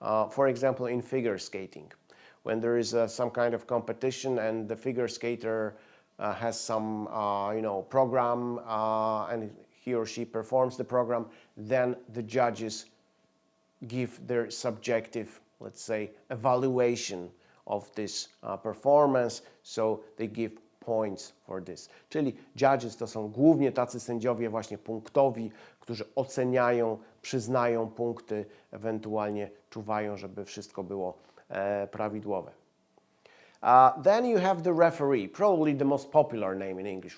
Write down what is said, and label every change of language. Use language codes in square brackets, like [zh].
[en] For example, in figure skating, when there is some kind of competition and the figure skater has some, program and he or she performs the program, then the judges give their subjective, let's say, evaluation of this performance, so they give points for this. [pl] Czyli judges to są głównie tacy sędziowie właśnie punktowi, którzy oceniają, przyznają punkty, ewentualnie czuwają, żeby wszystko było prawidłowe. [en] Then you have the referee, probably the most popular name in English.